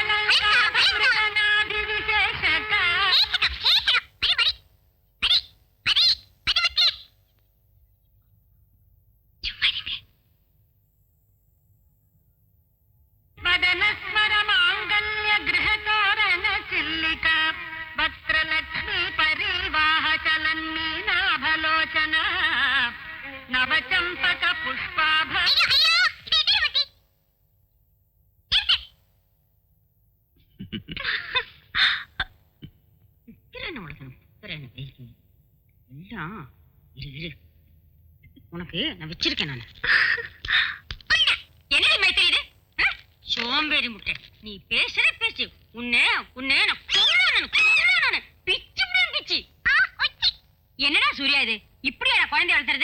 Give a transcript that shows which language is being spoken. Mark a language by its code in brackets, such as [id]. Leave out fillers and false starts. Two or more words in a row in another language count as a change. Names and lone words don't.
[sa] कलनाभिविशेषक वदनस्मर मांगल्य गृह तोरण चिल्लिका वक्त्रलक्ष्मी परिवाह चलन्मीनाभलोचना नवचंपक पुष्पाभ [ta] உனக்கு நான் வச்சிருக்கேன். நான் என்ன மைத்திரி சோம்பேறி முட்டை, நீ பேசுற பேச்சு உன்னை உன்னை பிச்சு என்னடா சூர்யா இது இப்படியா குழந்தை வளர்த்துறது?